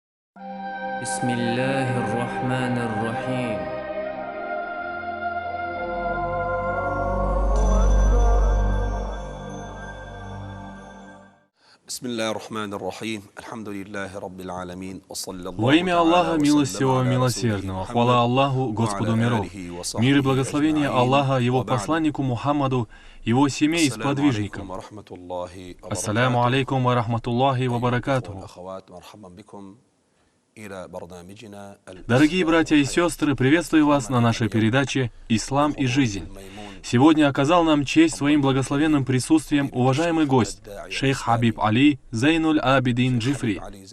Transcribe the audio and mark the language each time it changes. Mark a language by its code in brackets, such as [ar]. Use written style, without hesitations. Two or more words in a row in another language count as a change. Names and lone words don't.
[ar] بسم الله الرحمن الرحيم. [ru] Во имя Аллаха Милостивого Милосердного, хвала Аллаху, Господу миров, мир и благословение Аллаха, Его посланнику Мухаммаду, Его семье и сподвижникам. [ar] السلام عليكم ورحمة الله وبركاته. [ru] Дорогие братья и сестры, приветствую вас на нашей передаче «Ислам и жизнь». Сегодня оказал нам честь своим благословенным присутствием уважаемый гость, шейх Хабиб Али Зейнуль Абидин Джифри.